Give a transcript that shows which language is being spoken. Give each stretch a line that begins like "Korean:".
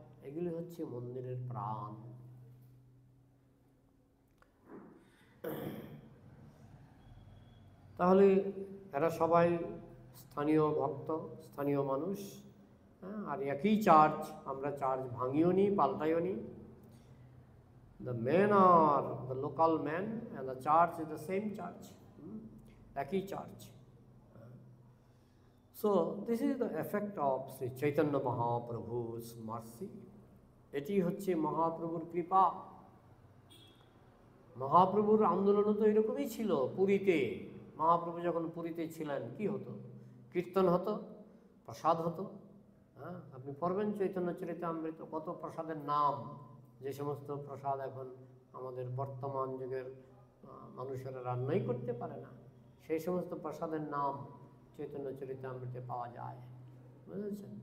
Bangla: এগুলি হচ্ছে মন্দিরের প্রাণ। তাহলে এরা সবাই স্থানীয় ভক্ত, স্থানীয় মানুষ। আর একই চার্চ, আমরা চার্চ ভাঙিও নি, পাল্টাইও নি।
English: The men are the local men and the church is the same church.
Bangla: একই church.
English: So this is the effect of Sri Chaitanya Mahaprabhu's mercy.
Bangla: এটি হচ্ছে মহাপ্রভুর কৃপা। মহাপ্রভুর আন্দোলনও তো এরকমই ছিল। পুরীতে মহাপ্রভু যখন পুরীতে ছিলেন কি হতো? কীর্তন হতো, প্রসাদ হতো। আপনি পড়বেন চৈতন্য চরিতামৃত, কত প্রসাদের নাম, যে সমস্ত প্রসাদ এখন আমাদের বর্তমান যুগের মানুষেরা রান্নাই করতে পারে না, সেই সমস্ত প্রসাদের নাম চৈতন্য চরিতামৃতে পাওয়া যায়। বুঝেছেন?